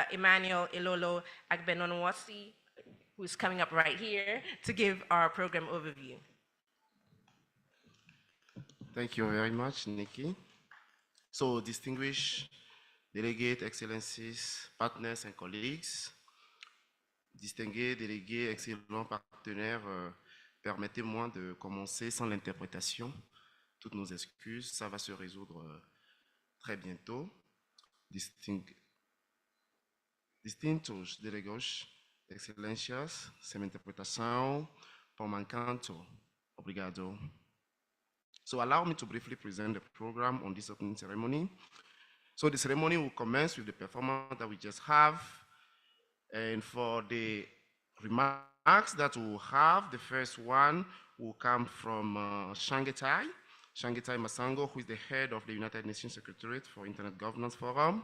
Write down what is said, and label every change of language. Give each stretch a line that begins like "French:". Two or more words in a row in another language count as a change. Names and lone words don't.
English: Emmanuel Ilolo Agbenonwasi, who's coming up right here to give our program overview. Thank you very much, Nikki. So, distinguished delegate, excellencies, partners and colleagues,
French: distingués délégués, excellents partenaires, permettez-moi de commencer sans l'interprétation. Toutes nos excuses, ça va se résoudre très bientôt.
Portuguese: Distintos delegados, excelências, sem interpretação, por mancanto. Obrigado.
English: So allow me to briefly present the program on this opening ceremony. So the ceremony will commence with the performance that we just have. And for the remarks that we'll have, the first one will come from Shangetai Masango, who is the head of the United Nations Secretariat for Internet Governance Forum.